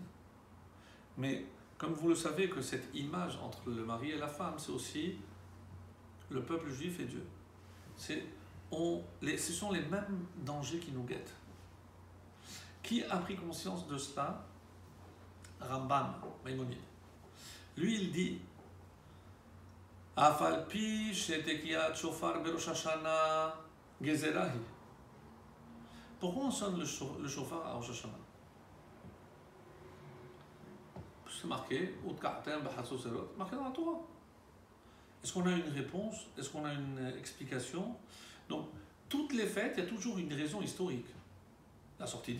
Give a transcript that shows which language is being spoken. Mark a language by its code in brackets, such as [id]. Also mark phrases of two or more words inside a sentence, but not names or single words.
[fr] Mais comme vous le savez que cette image entre le mari et la femme, c'est aussi le peuple juif et Dieu. Ce sont les mêmes dangers qui nous guettent. Qui a pris conscience de cela? Rambam, Maïmonide. Lui, il dit [he] אף על פי שתקיעת שופר בראש השנה גזרה. [fr] Pourquoi on sonne le shofar à Rosh Hashanah? C'est marqué, marqué dans la Torah. Est-ce qu'on a une réponse? Est-ce qu'on a une explication? Donc, toutes les fêtes, il y a toujours une raison historique.